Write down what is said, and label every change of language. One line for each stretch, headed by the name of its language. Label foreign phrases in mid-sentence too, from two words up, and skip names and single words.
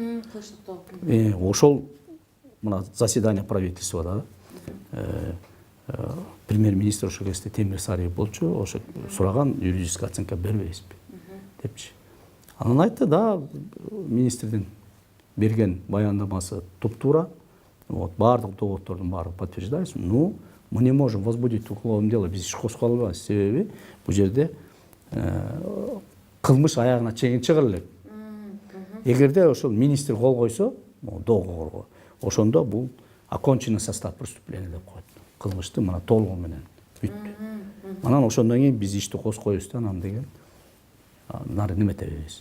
Kyrgyz: Ошол мына
Russian: заседание правительствода
Kyrgyz: премьер-министр ошол кезде Темир Сариев болчу, ошо сураган
Russian: юридическая оценка
Kyrgyz: бербейсизби депчи. Анан айтты да, министрдин берген баяндамасы туп-туура. Вот баардык доводдордун баары подтверждается.
Russian: Ну, мы не можем возбудить уголовное дело,
Kyrgyz: биз иш козгола албайбыз. Себеби бул жерде кылмыш аягына чейин чыгыра элек. Эгерде ошол министр кол койсо, доогорго, ошондо бул
Russian: оконченный состав преступления
Kyrgyz: деп коет. Кылмышты мына толугу менен бүттү. Анан ошондон кийин биз ишти козгойбуз да, анан деген нары неметебиз.